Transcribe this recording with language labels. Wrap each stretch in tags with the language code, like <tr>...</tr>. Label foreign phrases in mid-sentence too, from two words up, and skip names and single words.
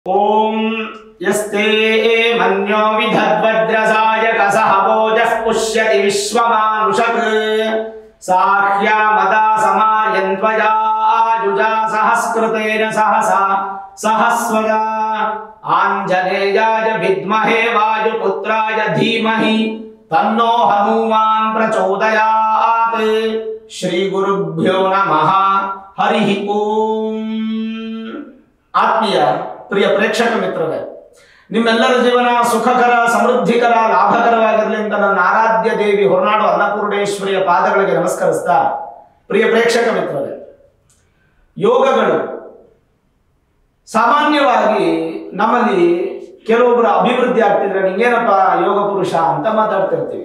<sa>ओम यस्ते मन्यो विधद्वज्रसाय कसहवोजः पुष्यति विश्वमानुषक् साह्या मदा समायन्त्वया जुजा सहस्कृतेन सहसा सहस्वजा आञ्जनेयाय विद्महे वायुपुत्राय धीमहि तन्नो हनुमान् प्रचोदयात्। श्री गुरुभ्यो नमः। हरि ओम।</sa> <kn>ಆತ್ಮೀಯ ಪ್ರಿಯ ಪ್ರೇಕ್ಷಕ ಮಿತ್ರರೇ, ನಿಮ್ಮೆಲ್ಲರ ಜೀವನ ಸುಖಕರ, ಸಮೃದ್ಧಿಕರ, ಲಾಭಕರವಾಗಿರಲಿ ಅಂತ ನನ್ನ ಆರಾಧ್ಯ ದೇವಿ ಹೊರನಾಡು ಅನ್ನಪೂರ್ಣೇಶ್ವರಿಯ ಪಾದಗಳಿಗೆ ನಮಸ್ಕರಿಸ್ತಾ, ಪ್ರಿಯ ಪ್ರೇಕ್ಷಕ ಮಿತ್ರರೇ, ಯೋಗಗಳು ಸಾಮಾನ್ಯವಾಗಿ ನಮ್ಮಲ್ಲಿ ಕೆಲವೊಬ್ಬರು ಅಭಿವೃದ್ಧಿ ಆಗ್ತಿದ್ರೆ ನಿಂಗೇನಪ್ಪ ಯೋಗ ಪುರುಷ ಅಂತ ಮಾತಾಡ್ತಿರ್ತೀವಿ.</kn>